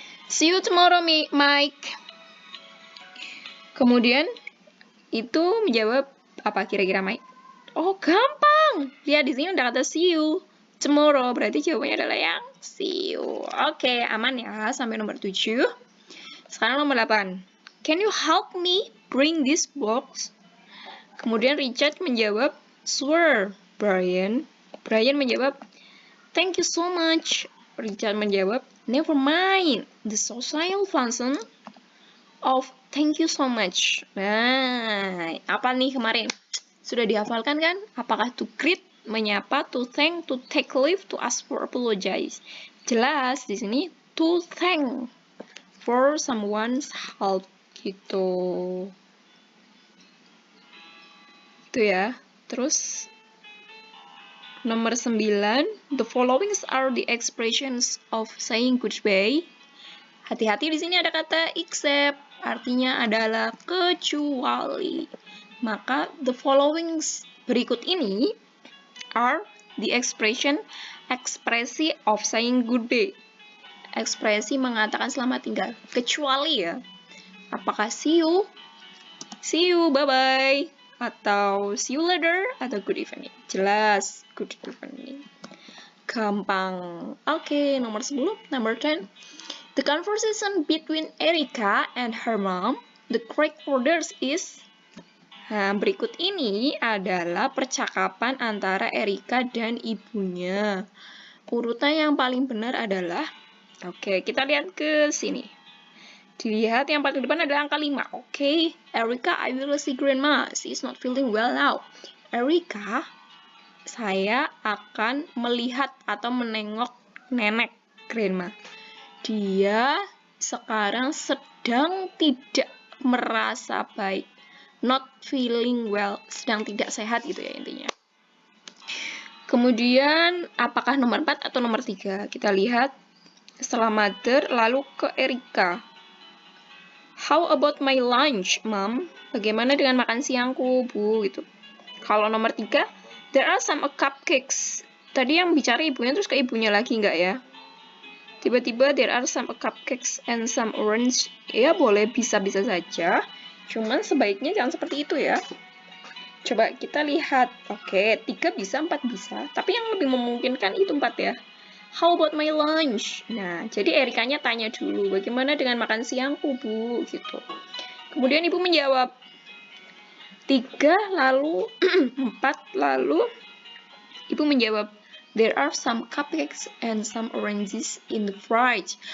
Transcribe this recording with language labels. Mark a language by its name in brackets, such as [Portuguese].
[English] See you tomorrow, Mike. [Indonesian] Kemudian itu menjawab apa kira-kira Mike? Oh, gampang. Lihat di sini ada kata [English] see you tomorrow, [Indonesian] berarti jawabannya adalah yang [English] see you. [Indonesian] Oke, aman ya sampai nomor 7. Sekarang nomor 8. [English] Can you help me bring this box? [Indonesian] Kemudian Richard menjawab, [English] sure, [Indonesian] Brian. Brian menjawab, [English] thank you so much. [Indonesian] Richard menjawab, [English] never mind. The social function of thank you so much. [Indonesian] Nah, apa nih kemarin? Sudah dihafalkan kan? [English] Apakah to greet, [Indonesian] menyapa, [English] to thank, to take leave, to ask for apologize? [Indonesian] Jelas di sini [English] to thank for someone's help [Indonesian] gitu. Itu ya. Terus nomor 9, [English] the following are the expressions of saying goodbye. [Indonesian] Hati-hati di sini ada kata except, artinya adalah kecuali. Maka [English] the following [Indonesian] berikut ini [English] are the [Indonesian] ekspresi [English] of saying goodbye. [Indonesian] Ekspresi mengatakan selamat tinggal. Kecuali ya. Apakah [English] see you, bye-bye, [Indonesian] atau [English] see you later, [Indonesian] atau [English] good evening. [Indonesian] Jelas, [English] good evening. [Indonesian] Gampang. Oke, nomor 10. [English] Number 10. The conversation between Erika and her mom, the correct order is. [Indonesian] Nah, berikut ini adalah percakapan antara Erika dan ibunya. Urutan yang paling benar adalah, oke, kita lihat ke sini. Dilihat yang paling depan ada angka 5. [English] Oke, Erika, I will see grandma. She is not feeling well now. [Indonesian] Erika, saya akan melihat atau menengok nenek grandma. Dia sekarang sedang tidak merasa baik. [English] not feeling well, [Indonesian] sedang tidak sehat gitu ya intinya. Kemudian apakah nomor 4 atau nomor 3? Kita lihat setelah mother lalu ke Erika. [English] How about my lunch, mom? [Indonesian] Bagaimana dengan makan siangku, bu? Gitu. Kalau nomor 3, [English] there are some cupcakes. [Indonesian] Tadi yang bicara ibunya terus ke ibunya lagi nggak ya? Tiba-tiba [English] there are some cupcakes and some orange. [Indonesian] Ya boleh, bisa-bisa saja. Cuman sebaiknya jangan seperti itu ya. Coba kita lihat. Oke, 3 bisa, 4 bisa. Tapi yang lebih memungkinkan itu 4 ya. [English] How about my lunch? [Indonesian] Nah, jadi Erikanya tanya dulu, bagaimana dengan makan siangku, bu? Gitu. Kemudian ibu menjawab [English] 3, lalu 4, lalu ibu menjawab, there are some cupcakes and some oranges in the fridge.